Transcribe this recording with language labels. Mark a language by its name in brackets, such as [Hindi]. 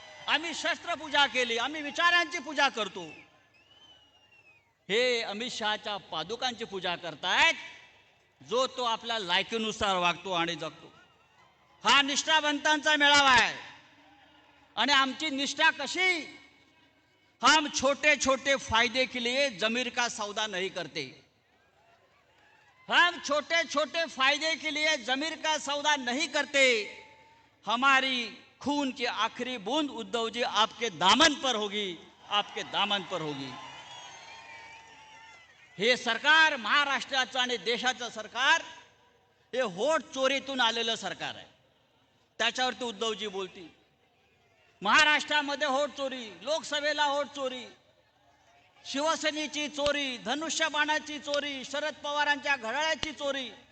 [Marathi] आम्ही शस्त्रपूजा केली, आम्ही विचारांची पूजा करतो. हे अमित शहाच्या पादुकांची पूजा करतायत. जो तो आपल्या लायकीनुसार वागतो आणि जगतो. हा निष्ठावंतांचा मेळावा आहे. आणि आमची निष्ठा कशी? [Hindi] हम छोटे छोटे फायदे के लिए जमीर का सौदा नहीं करते. हम छोटे छोटे फायदे के लिए जमीर का सौदा नहीं करते. हमारी खून की आखिरी बूंद उद्धव जी आपके दामन पर होगी, आपके दामन पर होगी. [Marathi] हे सरकार महाराष्ट्राचं आणि देशाचं सरकार हे होट चोरीतून आलेलं सरकार आहे. त्याच्यावरती उद्धवजी बोलतील. महाराष्ट्रामध्ये होट चोरी, लोकसभेला होट चोरी, शिवसेनेची चोरी, धनुष्यबाणाची चोरी, शरद पवारांच्या घड्याळाची चोरी.